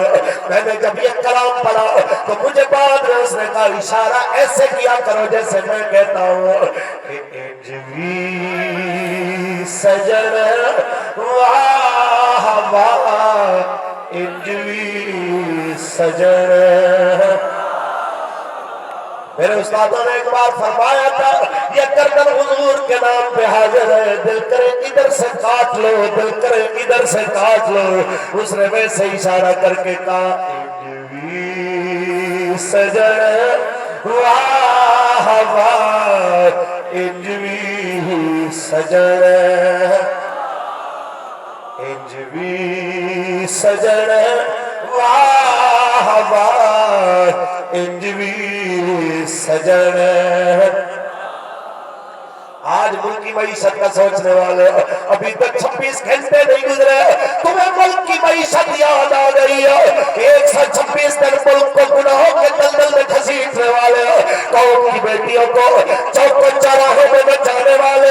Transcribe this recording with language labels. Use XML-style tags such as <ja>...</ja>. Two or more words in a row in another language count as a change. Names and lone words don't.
<ur>میں نے جب یہ کلام پڑھا تو مجھے بعد میں اس نے کہا اشارہ ایسے کیا کرو جیسے میں کہتا ہوں کہ انجوی سجن واہ واہ، انجوی سجن۔ میرے استادوں نے ایک بار فرمایا تھا یہ گردن حضور کے نام پہ حاضر ہے، دل کرے ادھر سے کاٹ لو، دل کرے ادھر سے کاٹ لو، اس نے ویسے اشارہ کر کے کہا انجوی سجن واہ واہ، انجوی سجن، انجوی سجن واہ واہ، انجوی سجن۔ آج ملک کی معیشت کا سوچنے والے ابھی تک 26 گھنٹے نہیں گزرے تمہیں ملک کی معیشت یاد آ گئی ہے، 126 دن ملک کو گناہوں کے دلدل میں گھسیٹنے والے قوم کی بیٹیوں کو چوک و چوراہوں میں بچانے</ur>